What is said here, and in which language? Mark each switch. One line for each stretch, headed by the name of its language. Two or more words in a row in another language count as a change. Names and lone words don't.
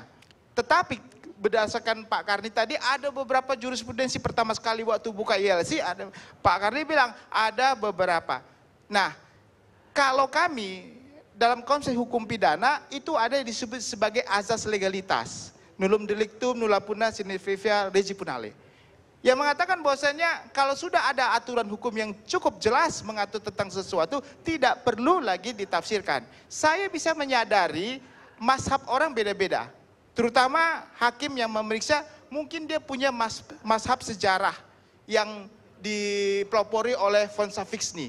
Indonesian: Tetapi berdasarkan Pak Karni tadi ada beberapa jurisprudensi, pertama sekali waktu buka ILC ada Pak Karni bilang ada beberapa. Nah, kalau kami dalam konsep hukum pidana itu ada yang disebut sebagai azas legalitas.
Latin: Nullum delictum, nulla puna sine vivia regi punale.
Indonesian: Yang mengatakan bahwasanya kalau sudah ada aturan hukum yang cukup jelas mengatur tentang sesuatu, tidak perlu lagi ditafsirkan. Saya bisa menyadari mazhab orang beda-beda. Terutama hakim yang memeriksa, mungkin dia punya mazhab sejarah yang dipelopori oleh von Savixny.